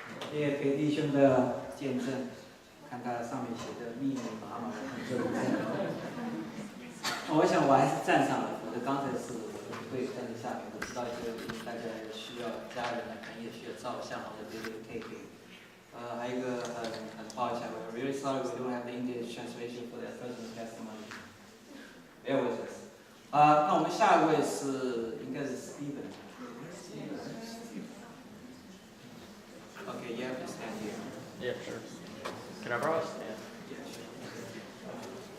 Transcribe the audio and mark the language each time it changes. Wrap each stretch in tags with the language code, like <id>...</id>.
<zh>谢谢裴弟兄的见证，看他上面写的密密麻麻的很多人。我想我还是站上了，否则刚才是我的会站在下面，我知道这个大家需要家人可能也需要照相或者别的 take。还有一个很抱歉</zh> <en>，we're really sorry we don't have the English translation for that person's testimony. Bear with us.</en> <zh>那我们下一位是应该是 Steven。</zh> <en>Okay, you have to stand here. Yeah, sure. Can I borrow a stand? Yeah, sure.</en>